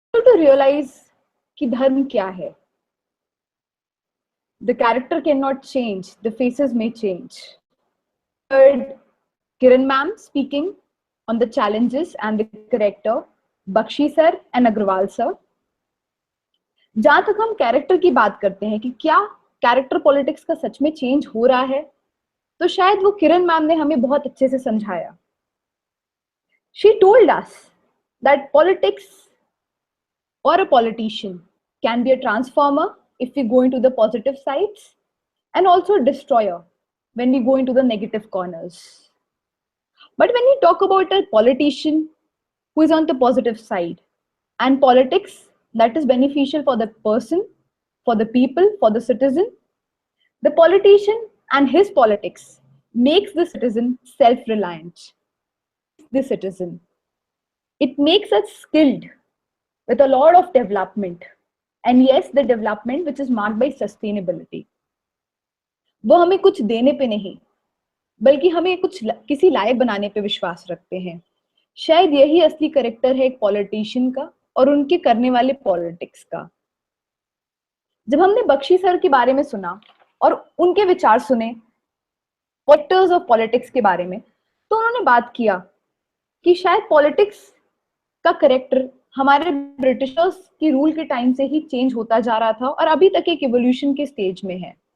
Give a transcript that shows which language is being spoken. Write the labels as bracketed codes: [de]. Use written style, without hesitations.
[en] to realize [hi] कि धर्म क्या है. [en] The character cannot change, the faces may change. Heard Kiran ma'am speaking on the challenges and the character, Bakshi sir and Agrawal sir. [hi] जहां तक हम character की बात करते हैं कि क्या कैरेक्टर पॉलिटिक्स का सच में चेंज हो रहा है, तो शायद वो किरण मैम ने हमें बहुत अच्छे से समझाया. [en] She told us that politics or a politician can be a transformer if we go into the positive sides, and also a destroyer when we go into the negative corners. But when we talk about a politician who is on the positive side, and politics that is beneficial for the person, for the people, for the citizen, the politician and his politics makes the citizen self-reliant. The citizen, it makes us skilled with a lot of development, and yes, the development which is marked by sustainability. [hi] वो हमें कुछ देने पे नहीं बल्कि हमें किसी लायक बनाने पे विश्वास रखते हैं। शायद यही असली कैरेक्टर है एक पॉलिटिशियन का और उनके करने वाले पॉलिटिक्स का। जब हमने बख्शी सर के बारे में सुना और उनके विचार सुने फैक्टर्स ऑफ पॉलिटिक्स के बारे में, तो उन्होंने बात किया कि शायद पॉलिटिक्स का कैरेक्टर हमारे ब्रिटिशर्स की रूल के टाइम से ही चेंज होता जा रहा था और अभी तक एक इवोल्यूशन के स्टेज में है।